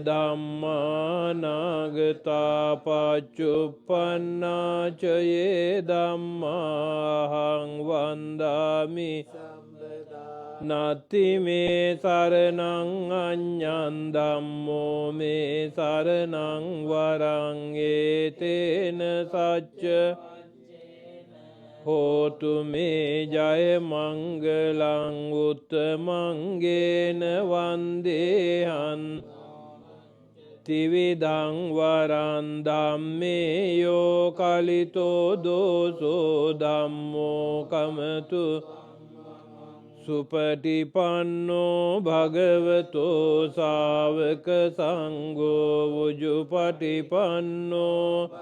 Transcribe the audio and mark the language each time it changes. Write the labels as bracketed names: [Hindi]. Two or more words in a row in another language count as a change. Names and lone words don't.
[Pali] ධම්මානාගතා පච්චුප්පන්නා ච යේ ධම්මාහං වන්දාමි නත්ති මේ සරණං අඤ්ඤං ධම්මෝ මේ සරණං වරං ඒතේන සච්ච හෝතු මේ ජය මංගලං උත්තමංගේන වන්දේහං ත්‍රිවිධං වරං ධම්මේ යෝ කලිතෝ දෝසෝ ධම්මෝ කමතු සුපටිපන්නෝ භගවතෝ ශාවක සංඝෝ උජුපටිපන්නෝ